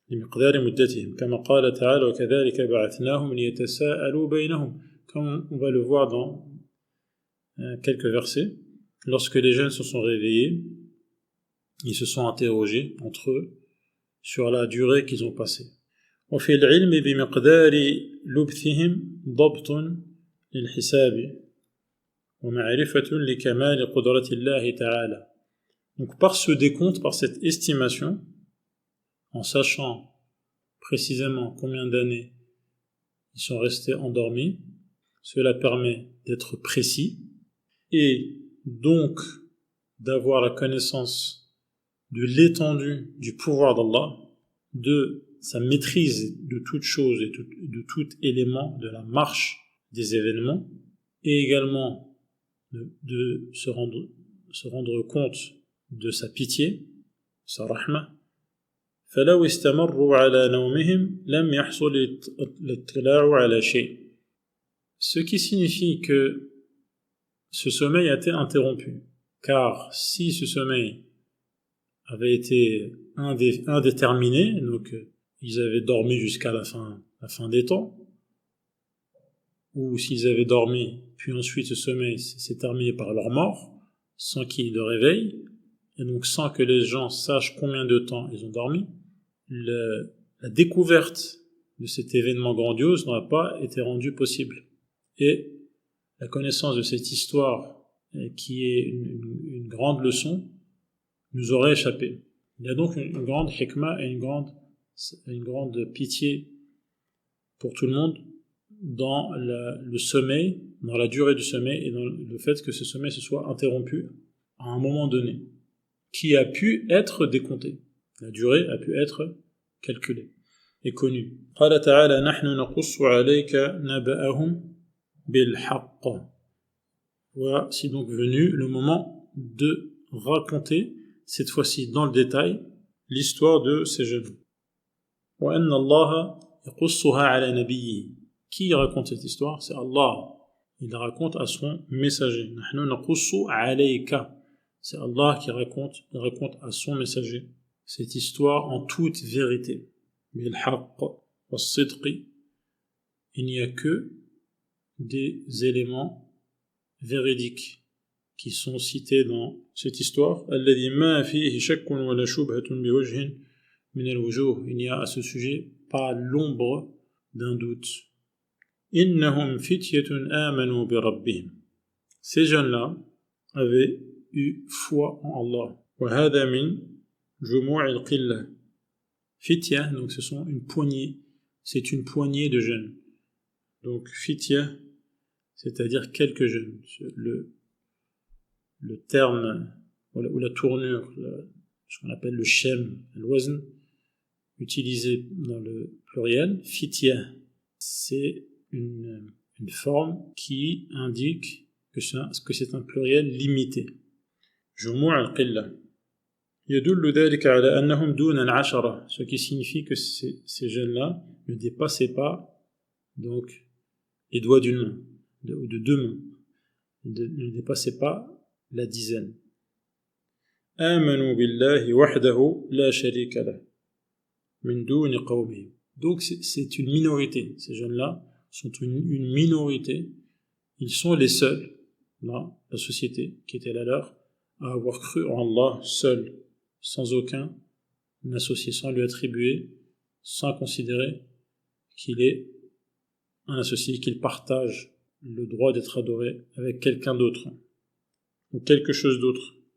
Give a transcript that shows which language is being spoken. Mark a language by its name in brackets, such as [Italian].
[French] Comme comme on va le voir dans quelques versets. Lorsque les jeunes se sont réveillés, ils se sont interrogés entre eux sur la durée qu'ils ont passée. [Arabic] وفي العلم بمقدار لبثهم ضبط للحساب ومعرفة لكمال قدرة الله تعالى. [French] Donc par ce décompte, par cette estimation, en sachant précisément combien d'années ils sont restés endormis, cela permet d'être précis et donc d'avoir la connaissance de l'étendue du pouvoir d'Allah, de sa maîtrise de toute chose et de tout élément de la marche des événements, et également de se rendre compte de sa pitié, sa rahma. [Arabic] فلو استمروا على نومهم لم يحصل الاطلاع على شيء. [French] Ce qui signifie que ce sommeil a été interrompu, car si ce sommeil avait été indéterminé, donc ils avaient dormi jusqu'à la fin des temps, ou s'ils avaient dormi, puis ensuite ce sommeil s'est terminé par leur mort, sans qu'il y ait de réveil, et donc sans que les gens sachent combien de temps ils ont dormi, la découverte de cet événement grandiose n'aurait pas été rendue possible. Et la connaissance de cette histoire, qui est une grande leçon, nous aurait échappé. Il y a donc une grande hikmah et une grande pitié pour tout le monde dans le sommeil, dans la durée du sommeil et dans le fait que ce sommeil se soit interrompu à un moment donné, qui a pu être décompté. La durée a pu être calculée et connue. [Arabic] قال تعالى نحن نقص عليك نبأهم بالحق. [French] Voici donc venu le moment de raconter, cette fois-ci dans le détail, l'histoire de ces jeunes. [Arabic] وأن الله يقصها على نبيه. [French] Qui raconte cette histoire? C'est Allah. Il la raconte à son messager. [Arabic] نحن نقص عليك. [French] C'est Allah qui raconte à son messager cette histoire en toute vérité. [Arabic] بالحق والصدق. [French] Il n'y a que des éléments véridiques qui sont cités dans cette histoire. [Arabic] الذي ما فيه شك ولا شبهة بوجه من الوجوه. [French] Il n'y a à ce sujet pas l'ombre d'un doute. [Arabic] إنهم فتية آمنوا بربهم. [French] Ces jeunes-là avaient eu foi en Allah. [Arabic] وهذا من جموع القلة. [French] Fitya, donc ce sont c'est une poignée de jeunes. Donc fitya, c'est-à-dire quelques jeunes. Le terme ou la tournure, ce qu'on appelle le shem, al-wazn, utilisé dans le pluriel, fitya, c'est une forme qui indique que c'est un pluriel limité. [Arabic] جموع القلة. يدل ذلك على أنهم دون العشرة, [French] ce qui signifie que ces jeunes-là ne dépassaient pas donc les doigts d'une main, de deux mains, ne dépassaient pas la dizaine. [Arabic] آمنوا بالله وحده لا شريك له من دون قومهم. [French] Donc c'est une minorité, ces jeunes-là sont une minorité, ils sont les seuls dans la société qui était la leur à avoir cru en Allah seul, sans aucun associé, sans lui attribuer, sans considérer qu'il est un associé, qu'il partage le droit d'être adoré avec quelqu'un d'autre ou quelque chose d'autre.